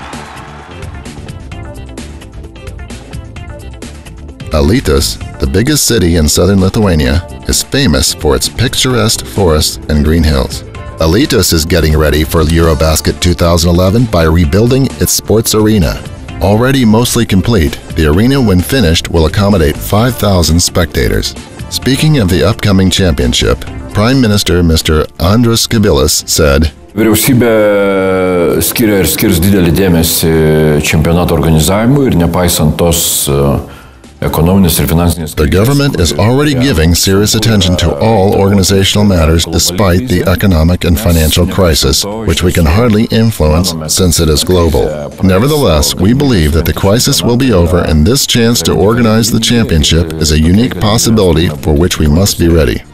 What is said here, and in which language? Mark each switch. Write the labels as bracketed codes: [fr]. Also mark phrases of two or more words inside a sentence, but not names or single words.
[en] Alytus, the biggest city in southern Lithuania, is famous for its picturesque forests and green hills. Alytus is getting ready for Eurobasket 2011 by rebuilding its sports arena. Already mostly complete, the arena when finished will accommodate 5,000 spectators. Speaking of the upcoming championship, Prime Minister Mr. Andrius Kubilius said, [lt] Vyriausybė skiria ir skirs didelį dėmesį čempionato organizavimui ir nepaisant tos ekonominės ir finansinės. [en] The government is already giving serious attention to all organizational matters despite the economic and financial crisis, which we can hardly influence since it is global. Nevertheless, we believe that the crisis will be over and this chance to organize the championship is a unique possibility for which we must be ready.